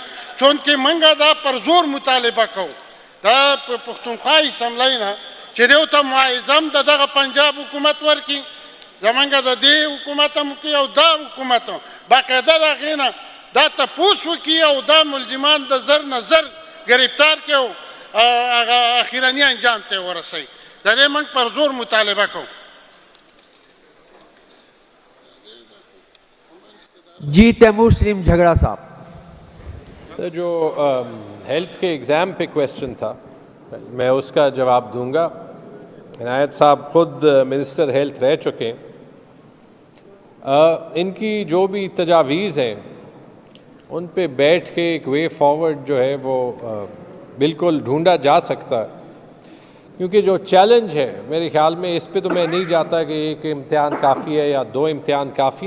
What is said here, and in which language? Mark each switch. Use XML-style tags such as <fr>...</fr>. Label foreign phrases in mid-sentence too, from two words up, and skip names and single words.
<ps>چونکې موږ دا پر زور مطالبه کوو دا پښتونخوا اسمبلی نه چې دیو ته معاوضه هم د دغه پنجاب حکومت ورکړي، زمونږ د دې حکومت هم وکړي او دا حکومت هم باقاعده د هغې نه دا تپوس وکړي او دا ملزمان د زر نه زر گرفتار کړي او هغه اخرني انجام ته ورسوي. د دې موږ پر زور مطالبه کوو.</ps> <ur>جی تیمور سلیم جھگڑا صاحب. جو ہیلتھ کے ایگزام پہ کویسچن تھا میں اس کا جواب دوں گا. عنایت صاحب خود</ur> <en>minister health</en> <ur>رہ چکے، ان کی جو بھی تجاویز ہیں ان پہ بیٹھ کے ایک</ur> <en>way forward</en> <ur>جو ہے وہ بالکل ڈھونڈا جا سکتا ہے، کیونکہ جو چیلنج ہے میرے خیال میں اس پہ تو میں نہیں جاتا کہ ایک امتحان کافی ہے یا 2 امتحان کافی ہے.</ur>